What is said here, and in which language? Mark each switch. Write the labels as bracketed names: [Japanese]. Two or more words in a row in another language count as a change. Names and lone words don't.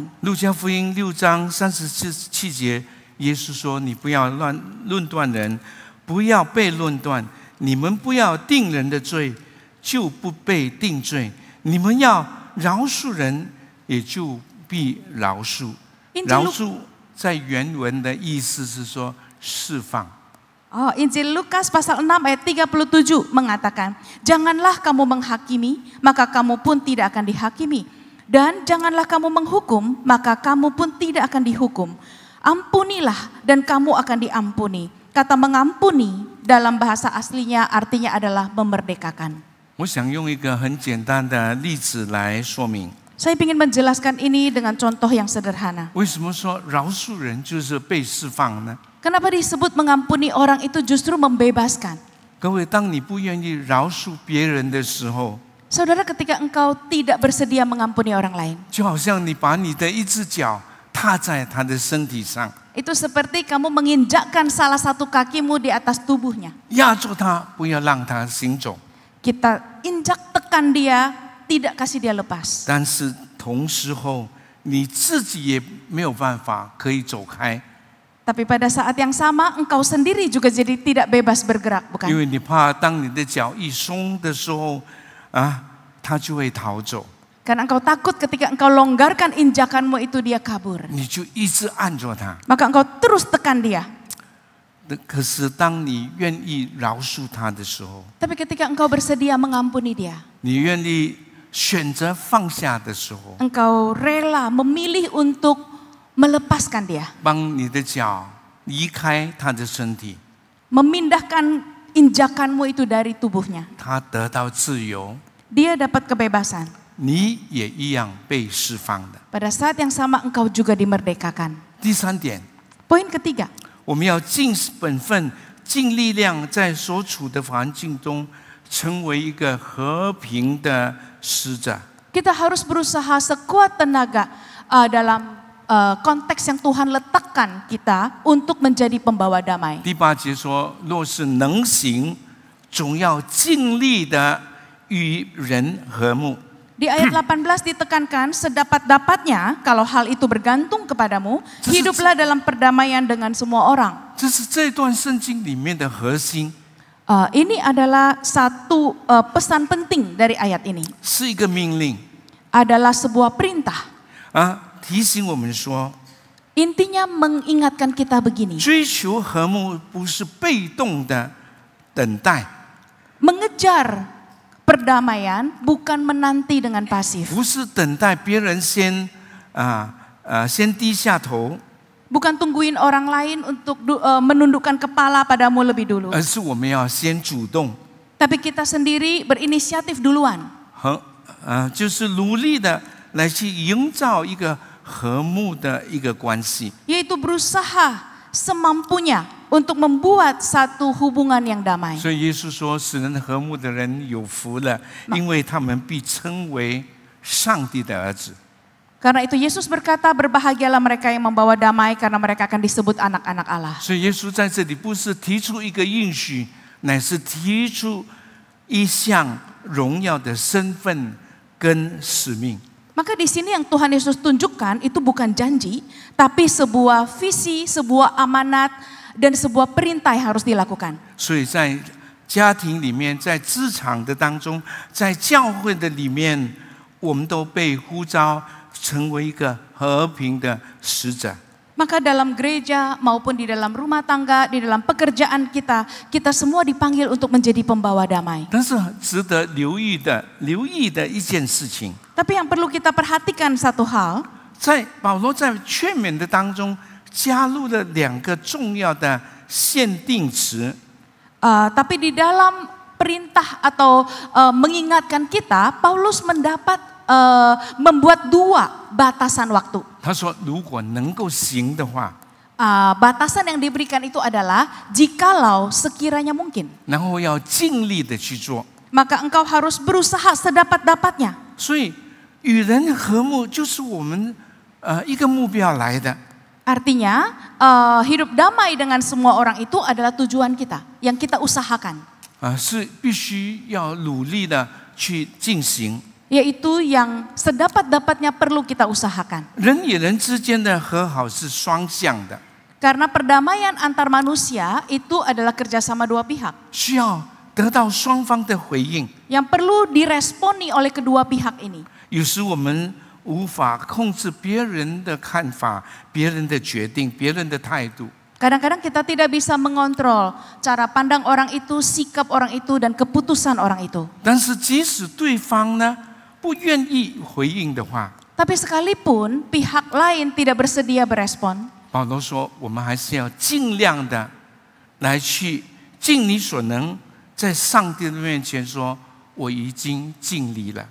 [Chinese] 路加福音6章37节，耶稣说：“你不要论断人，不要被论断。你们不要定人的罪，就不被定罪。你们要饶恕人，也就必饶恕。” 饶恕在原文的意思是说释放。 [Indonesian] Injil Lukas pasal 6 ayat 37 mengatakan, janganlah kamu menghakimi, maka kamu pun tidak akan dihakimi. Dan janganlah kamu menghukum, maka kamu pun tidak akan dihukum. Ampunilah dan kamu akan diampuni. Kata mengampuni dalam bahasa aslinya artinya adalah memerdekakan. [Chinese] 我想用一个很简单的例子来说明。 [Indonesian] Saya ingin menjelaskan ini dengan contoh yang sederhana. [Chinese] 为什么说饶恕人就是被释放呢？ [Indonesian] Kenapa disebut mengampuni orang itu justru membebaskan? [Chinese] 各位，当你不愿意饶恕别人的时候， [Indonesian] Saudara, ketika engkau tidak bersedia mengampuni orang lain, [Chinese] 就好像你把你的一只脚踏在他的身体上， [Indonesian] itu seperti kamu menginjakkan salah satu kakimu di atas tubuhnya. [Chinese] 压住他，不要让他行走。 [Indonesian] Kita injak tekan dia, tidak kasih dia lepas. [Chinese] 但是同时候，你自己也没有办法可以走开， [Indonesian] Tapi pada saat yang sama engkau sendiri juga jadi tidak bebas bergerak, [Chinese] 因 [Indonesian] bukan? [Chinese] 为你怕当你的脚一松的时候，他就会逃走， [Indonesian] Karena engkau takut ketika engkau longgarkan injakanmu itu dia kabur. [Chinese] 你就一直按着他。 [Indonesian] Maka engkau terus tekan dia. [Chinese] 可是当你愿意饶恕他的时候， [Indonesian] Tapi ketika engkau bersedia mengampuni dia, [Chinese] 你愿意选择放下的时候， [Indonesian] engkau rela memilih untuk melepaskan dia, [Chinese] 帮你的脚离开他的身体， [Indonesian] memindahkan injakanmu itu dari tubuhnya. [Chinese] 他得到自由， [Indonesian] Dia dapat kebebasan. [Chinese] 你也一样被释放的。 [Indonesian] Pada saat yang sama engkau juga dimerdekakan. [Chinese] 第三点， [Indonesian] Poin ketiga, [Chinese] 我们要尽本分、尽力量，在所处的环境中，成为一个和平的使者。 [Indonesian] kita harus berusaha sekuat tenaga dalam konteks yang Tuhan letakkan kita untuk menjadi pembawa damai. [Chinese] 第8节说：“若是能行，总要尽力的与人和睦。” [Indonesian] Di ayat 18 ditekankan, sedapat-dapatnya kalau hal itu bergantung kepadamu, hiduplah dalam perdamaian dengan semua orang. [Chinese] 这是这段圣经里面的核心， [Indonesian] Ini adalah satu pesan penting dari ayat ini. [Chinese] 是一个命令 [Indonesian] Adalah sebuah perintah. [Chinese] 提醒我们说， [Indonesian] Intinya mengingatkan kita begini. [Chinese] 追求和睦不是被动的等待， [Indonesian] Mengejar perdamaian bukan menanti dengan pasif. [Chinese] 不是等待别人先低下头， [Indonesian] Bukan tungguin orang lain untuk menundukkan kepala padamu lebih dulu. [Chinese] 而是我们要先主动 [Indonesian] Tapi kita sendiri berinisiatif duluan. [Chinese] 就是努力的来去营造一个和睦的一个关系。 [Indonesian] Yaitu berusaha semampunya untuk membuat satu hubungan yang damai. [Chinese] 所以耶稣说：“使人和睦的人有福了，因为他们必称为上帝的儿子。” [Indonesian] Karena itu Yesus berkata, berbahagialah mereka yang membawa damai karena mereka akan disebut anak-anak Allah. [Chinese] 所以耶稣在这里不是提出一个应许，乃是提出一项荣耀的身份跟使命。 [Indonesian] Maka di sini yang Tuhan Yesus tunjukkan itu bukan janji, tapi sebuah visi, sebuah amanat, dan sebuah perintah yang harus dilakukan. [Chinese] 所以在家庭里面，在职场的当中，在教会的里面，我们都被呼召成为一个和平的使者。 [Indonesian] Maka dalam gereja maupun di dalam rumah tangga, di dalam pekerjaan kita, kita semua dipanggil untuk menjadi pembawa damai. [Chinese] 但是值得留意的一件事情， [Indonesian] Tapi yang perlu kita perhatikan satu hal, [Chinese] 在保罗在劝勉的当中加入了2个重要的限定词。 [Indonesian] tapi di dalam perintah atau mengingatkan kita, Paulus membuat 2 batasan waktu. [Chinese] 他说：“如果能够行的话， [Indonesian] batasan yang diberikan itu adalah jikalau sekiranya mungkin. [Chinese] 然后要尽力的去做。 [Indonesian] Maka engkau harus berusaha sedapat-dapatnya. [Chinese] 所以与人和睦就是我们一个目标来的。 [Indonesian] Artinya hidup damai dengan semua orang itu adalah tujuan kita, yang kita usahakan. [Chinese] 是必须要努力的去进行。 [Indonesian] Yaitu yang sedapat-dapatnya perlu kita usahakan. [Chinese] 人与人之间的和好是双向的， [Indonesian] Karena perdamaian antar manusia itu adalah kerjasama dua pihak. [Chinese] 需要得到双方的回应。 [Indonesian] Yang perlu diresponi oleh kedua pihak ini. [Chinese] 有时我们无法控制别人的看法、别人的决定、别人的态度。 [Indonesian] Kadang-kadang kita tidak bisa mengontrol cara pandang orang itu, sikap orang itu, dan keputusan orang itu. [Chinese] 但是即使对方呢不愿意回应的话， [Indonesian] Tapi sekalipun pihak lain tidak bersedia berespon, [Chinese] 保罗说，我们还是要尽量的来去尽你所能，在上帝的面前说，我已经尽力了。